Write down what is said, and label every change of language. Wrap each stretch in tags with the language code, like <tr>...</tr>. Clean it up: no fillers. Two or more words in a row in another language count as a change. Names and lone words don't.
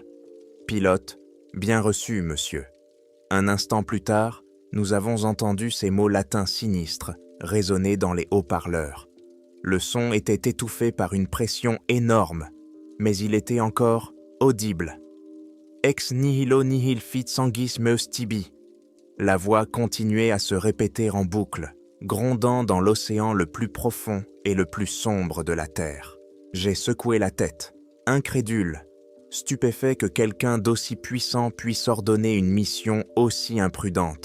<fr>Pilote. Bien reçu, monsieur. Un instant plus tard, nous avons entendu ces mots latins sinistres résonner dans les haut-parleurs. Le son était étouffé par une pression énorme, mais il était encore audible.</fr> <la>Ex nihilo nihil fit sanguis meus tibi.</la> <fr>La voix continuait à se répéter en boucle, grondant dans l'océan le plus profond et le plus sombre de la terre. J'ai secoué la tête, incrédule, stupéfait que quelqu'un d'aussi puissant puisse ordonner une mission aussi imprudente.</fr>